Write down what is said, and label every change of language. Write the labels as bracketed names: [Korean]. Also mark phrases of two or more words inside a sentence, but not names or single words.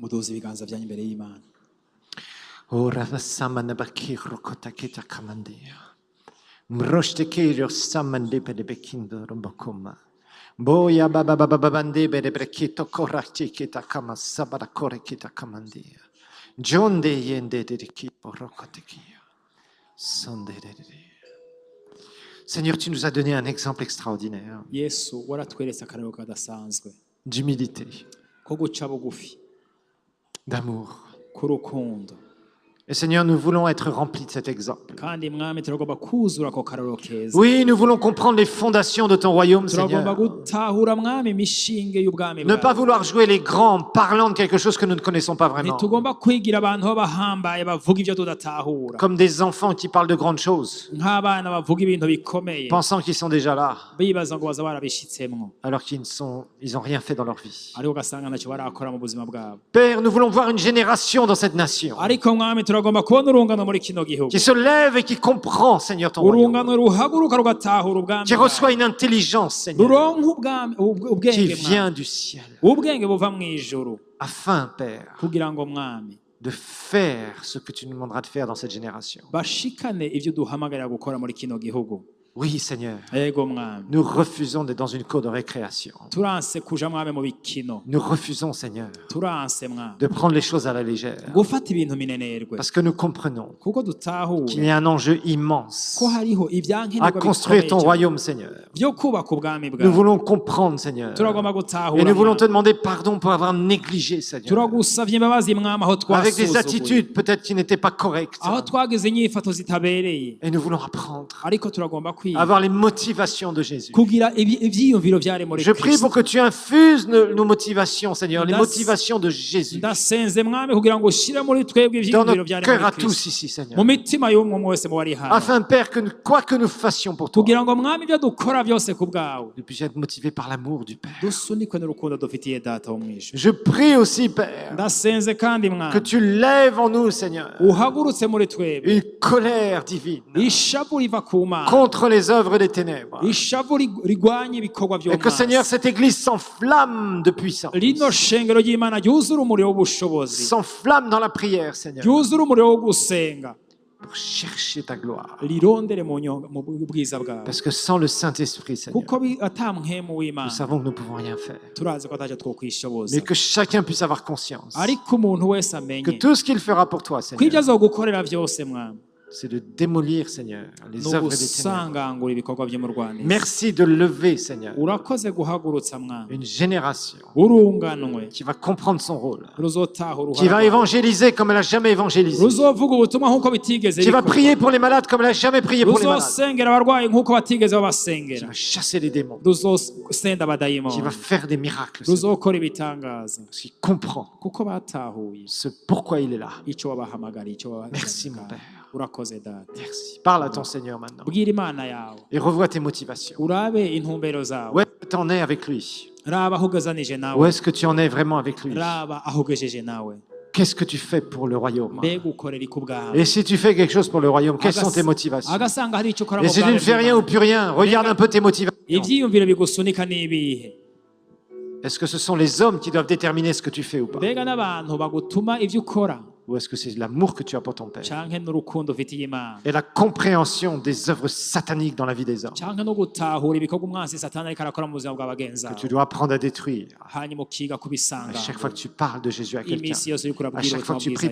[Rundi] muduze ibiganza byanyu imbere y'imana Oh, Ravasama Nabaki Rokota Kita Kamandia. Mroshte Kirio Samande Bedebekindo Rombokoma. Boya Baba Baba Bande Bedebrekito Koraki Kita Kama Sabara Kore Kita Kamandia. John de Yende de Kipo Rokotekia. Sonde de. [French] Seigneur, tu nous as donné un exemple extraordinaire [Rundi] yesu waratweretse akarero kadasanzwe [French] d'humilité, [Rundi] ko guca bugufi [French] d'amour. [Rundi] k'urukundo [French] Et Seigneur, nous voulons être remplis de cet exemple. [Rundi] kandi mwami turagomba kuzura ako karero keza [French] Oui, nous voulons comprendre les fondations de ton royaume, [Rundi] turagomba [French] Seigneur. [Rundi] gutahura mwami imishinge y'ubwami [French] Ne pas [Rundi] bwawe [French] vouloir jouer les grands en parlant de quelque chose que nous ne connaissons pas vraiment. [Rundi] ntitugomba kwigira abantu b'abahambaye bavuga ibyo tudatahura [French] Comme des enfants qui parlent de grandes choses, [Rundi] nk'abana bavuga ibintu bikomeye [French] pensant qu'ils sont déjà là, [Rundi] bibaza ngo baza barabishyitsemwo [French] alors qu'ils n'ont rien fait dans leur vie. [Rundi] ariko ugasanga ntacyo barakora mu buzima bwabo [French] Père, nous voulons voir une génération dans cette nation [Rundi] ariko mwami turagomba kubona urungano muri kino gihugu [French] qui se lève et qui comprend, Seigneur, ton royaume. [Rundi] urungano ruhaguruka rugatahura ubwami [French] Qui reçoit [Rundi] bwawe [French] une intelligence, Seigneur, [Rundi] ruronka [French] qui [Rundi] ubwenge mwami [French] vient du ciel, [Rundi] ubwenge buva mu ijuru [French] afin, Père, [Rundi] kugira ngo mwami [French] de faire ce que tu nous demanderas de faire dans cette génération. [Rundi] bashikane ibyo duhamagarira gukora muri kino gihugu [French] Oui, Seigneur, [Rundi] yego mwami [French] nous refusons d'être dans une cour de récréation. [Rundi] turanse kuja mwami mu bikino [French] Nous refusons, Seigneur, [Rundi] turanse mwami [French] de prendre les choses à la légère. [Rundi] gufata ibintu minenerwe [French] Parce que nous comprenons [Rundi] kuko [French] qu'il [Rundi] dutahure [French] y a un enjeu immense [Rundi] ko hariho [French] à [Rundi] ibyankenerwa [French] construire ton [Rundi] bikomeye [French] royaume, Seigneur. [Rundi] byo kubaka ubwami [French] Nous [Rundi] bwawe [French] voulons comprendre, Seigneur. [Rundi] turagomba [French] Et [Rundi] gutahura [French] nous voulons te [Rundi] mwami. [French] demander pardon pour avoir négligé, Seigneur. [Rundi] turagusavye imbabazi mwami aho [French] Avec des [Rundi] twasuzuguye [French] attitudes peut-être qui n'étaient pas correctes. [Rundi] aho twagize inyifato zitabereye [French] Et nous voulons apprendre [Rundi] ariko turagomba [French] à [Rundi] kwiga [French] avoir les motivations de Jésus. [Rundi] kugira ivyiyumviro vyari muri [French] Je prie pour [Rundi] Kristo [French] que tu infuses nos motivations, Seigneur, les Das- motivations de Jésus [Rundi] ndasenze mwami kugira ngo ushire muri twebwe [French] dans [Rundi] ivyiyumviro [French] nos [Rundi] vyari [French] cœurs [Rundi] muri [French] à tous [Rundi] Kristo [French] ici, Seigneur. [Rundi] mu mitima y'umwe umwe wese mu bari hano [French] Afin, Père, que quoi que nous fassions pour toi, [Rundi] kugira ngo mwami ibyo dukora byose ku bwawe [French] nous puissions être motivés par l'amour du Père. [Rundi] dusunikwe n'urukundo dufitiye data wo mwijuru [French] Je prie aussi, Père, [Rundi] ndasenze kandi [French] que [Rundi] mwami [French] tu lèves en nous, Seigneur, [Rundi] uhagurutse muri twebwe [French] une colère divine [Rundi] ishavu riva ku mana [French] contre les œuvres des ténèbres. [Rundi] ishavu rigwanya ibikorwa [French] Et que, Seigneur, [Rundi] by'umwanzi [French] cette Église s'enflamme de puissance, [Rundi] rino shengero ry'imana ryuzura umuriro w'ubushobozi [French] s'enflamme dans la prière, Seigneur, [Rundi] ryuzura umuriro wo gusenga [French] pour chercher ta gloire. [Rundi] rirondere mu bwiza bwawe [French] Parce que sans le Saint-Esprit, Seigneur, [Rundi] kuko ata mpwemu [French] nous [Rundi] w'imana [French] savons que nous ne pouvons rien faire. [Rundi] turazi ko ataco twokwishoboza [French] Mais que chacun puisse avoir conscience [Rundi] ariko umuntu wese [French] que [Rundi] amenye [French] tout ce qu'il fera pour toi, [Rundi] ko ibyo [French] Seigneur, [Rundi] azogukorera byose mwami [French] c'est de démolir, Seigneur, les [Rundi] ni [French] œuvres des ténèbres. [Rundi] ugusangangura ibikorwa by'umurwanizi [French] Merci de lever, Seigneur, [Rundi] urakoze guhagurutsa mwami [French] une génération [Rundi] urunganwe [French] qui va comprendre son rôle, [Rundi] ruzotahura [French] qui va évangéliser comme elle n'a jamais évangélisé, [Rundi] ruzovuga ubutumwa nk'uko bitigeze [French] qui va [Rundi] bikorwa. [French] prier pour les malades comme elle n'a jamais prié pour les malades, [Rundi] ruzosengera abarwayi nk'uko batigeze [French] qui [Rundi] babasengera [French] va chasser les démons, [Rundi] ruzosenda [French] qui va [Rundi] abadayimoni [French] faire des miracles, Seigneur, [Rundi] ruzokora ibitangaza [French] parce qu'il comprend [Rundi] kuko batahuye [French] ce pourquoi il est là. [Rundi] icyo wabahamagara icyo [French] Merci, mon [Rundi] wabahamagara [French] Père. [Rundi] urakoze data [French] Merci. Parle à ton Seigneur maintenant [Rundi] bwira imana yawe [French] et revois tes motivations. [Rundi] urabe intumbero zawe [French] Où est-ce que tu en es avec lui? [Rundi] raba aho ugazanije [French] Où [Rundi] nawe [French] est-ce que tu en es vraiment avec lui? [Rundi] raba aho ugejeje nawe [French] Qu'est-ce que tu fais pour le royaume? [Rundi] mbega ukorera iki ubwawe [French] Et si tu fais quelque chose pour le royaume, quelles sont tes motivations? [Rundi] agasanga hari icyo ukora [French] Et [Rundi] mu [French] si tu [Rundi] bwawe [French] ne fais rien ou plus rien, regarde un peu tes motivations. [Rundi] ibyiyumviro bigusunika n'ibihe [French] Est-ce que ce sont les hommes qui doivent déterminer ce que tu fais ou pas? [Rundi] mbega n'abantu bagutuma ibyo ukora [French] ou est-ce que c'est l'amour que tu as pour ton Père [Rundi] canke n'urukundo ufitiye Imana [French] et la compréhension des œuvres sataniques dans la vie des hommes [Rundi] canke no gutahura ibikorwa umwansi satani ariko arakora mu buzima bw'abagenzi [French] que [Rundi] bawe [French] tu dois apprendre à détruire. [Rundi] hanyuma ukiga [French] À [Rundi] kubisanga [French] chaque fois que tu parles de Jésus à quelqu'un, [Rundi] iminsi yose uriko [French] à [Rundi] urabwira [French] chaque fois [Rundi] ubutumwa [French] que tu [Rundi] bwiza